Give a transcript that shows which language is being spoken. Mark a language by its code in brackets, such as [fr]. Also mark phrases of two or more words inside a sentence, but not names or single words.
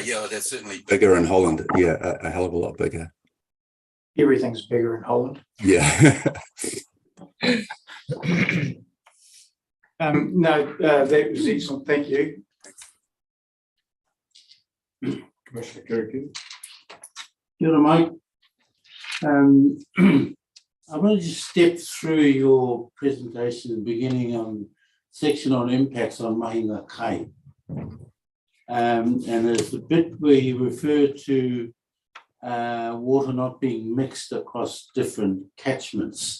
[en] Yeah, they're certainly bigger in Holland. Yeah, a hell of a lot bigger. Everything's bigger in Holland. Yeah. No, that was excellent. Thank you. Commissioner Kirky. [mi] Kia ora, Mike. [en] I want to just step through your presentation, beginning on section on impacts on [mi] Mahinga Kai. [en] And there's the bit where you refer to water not being mixed across different catchments.